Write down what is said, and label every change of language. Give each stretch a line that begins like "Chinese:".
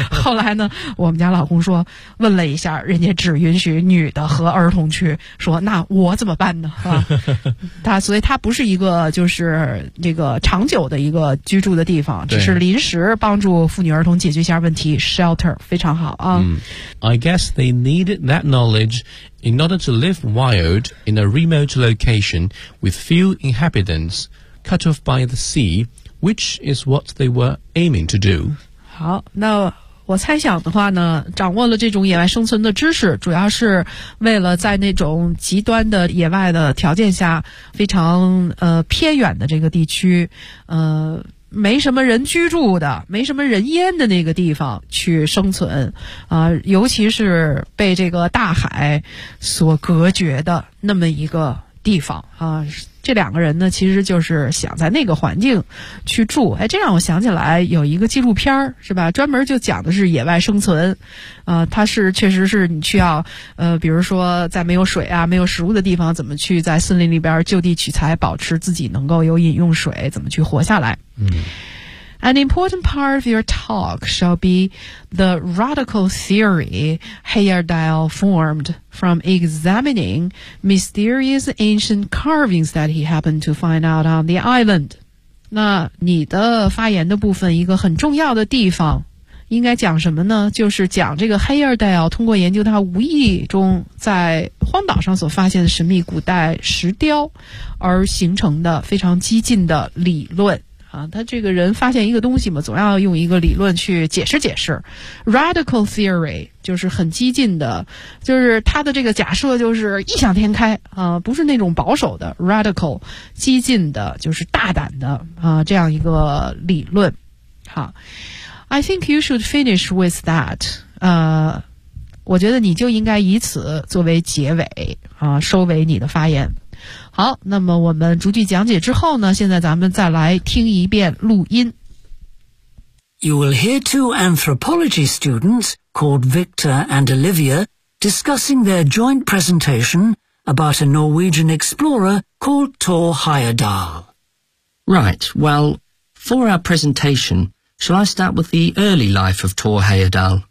Chinese: 后来呢，我们家老公说，问了一下，人家只允许女的和儿童去，说那我怎么办呢？他所以他不是一个就是这个长久的一个居住的地方，只是临时帮助妇女儿童解决一下问题， shelter 非常好啊。
English: I guess they needed that knowledge in order to live wild in a remote location with few inhabitants cut off by the sea, which is what they were aiming to do.
Chinese: 好，那我猜想的话呢，掌握了这种野外生存的知识，主要是为了在那种极端的野外的条件下，非常偏远的这个地区，没什么人居住的，没什么人烟的那个地方去生存啊，尤其是被这个大海所隔绝的那么一个地方啊。这两个人呢其实就是想在那个环境去住。哎，这让我想起来有一个纪录片是吧，专门就讲的是野外生存啊，它是确实是你需要比如说在没有水啊没有食物的地方，怎么去在森林里边就地取材，保持自己能够有饮用水，怎么去活下来。
English: An important part of your talk shall be the radical theory Heyerdahl formed from examining mysterious ancient carvings that he happened to find out on the island.
Chinese: 那你的发言的部分，一个很重要的地方，应该讲什么呢？就是讲这个 Heyerdahl 通过研究他无意中在荒岛上所发现的神秘古代石雕而形成的非常激进的理论。啊，他这个人发现一个东西嘛，总要用一个理论去解释解释。
English: Radical theory
Chinese: 就是很激进的，就是他的这个假设就是异想天开啊，不是那种保守的 radical， 激进的，就是大胆的啊，这样一个理论。
English: 好 ，I think you should finish with that。
Chinese: 我觉得你就应该以此作为结尾啊，收尾你的发言。好，那么我们逐句讲解之后呢，现在咱们再来听一遍录音。
English: You will hear two anthropology students called Victor and Olivia discussing their joint presentation about a Norwegian explorer called Thor Heyerdahl. Right, well, for our presentation, shall I start with the early life of Thor Heyerdahl?